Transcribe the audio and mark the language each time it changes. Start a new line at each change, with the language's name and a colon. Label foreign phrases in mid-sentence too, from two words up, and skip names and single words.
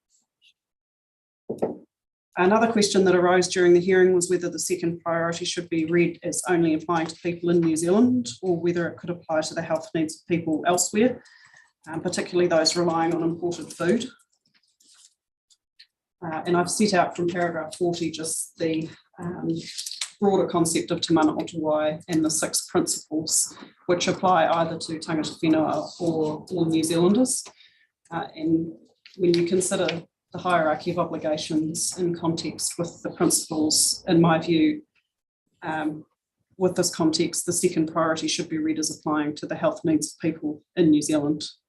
English: Another question that arose during the hearing was whether the second priority should be read as only applying to people in New Zealand or whether it could apply to the health needs of people elsewhere, particularly those relying on imported food. And I've set out from paragraph 40 just the broader concept of Te Mana o Te Wai and the 6 principles which apply either to
Māori: tangata whenua
English: or all New Zealanders. And when you consider the hierarchy of obligations in context with the principles, in my view, with this context, the second priority should be read as applying to the health needs of people in New Zealand.